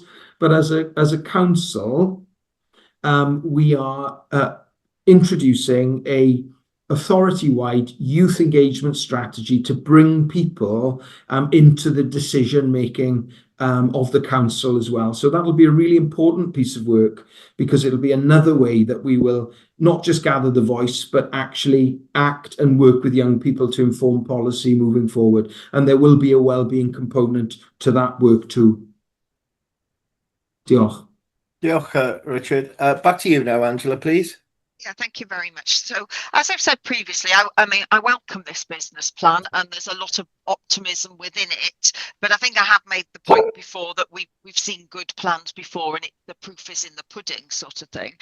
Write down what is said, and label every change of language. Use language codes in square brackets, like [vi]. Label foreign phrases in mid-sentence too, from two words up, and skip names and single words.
[en] But as a council, we are introducing a authority-wide youth engagement strategy to bring people into the decision-making of the council as well. So that'll be a really important piece of work, because it'll be another way that we will not just gather the voice, but actually act and work with young people to inform policy moving forward. And there will be a wellbeing component to that work too. Diolch. Diolch, Richard. Back to you now, Angela, please. Yeah, thank you very much. So, as I've said previously, I mean, I welcome this business plan, and there's a lot of optimism within it. But I think I have made the point before that we've seen good plans before, and the proof is in the pudding, sort of thing.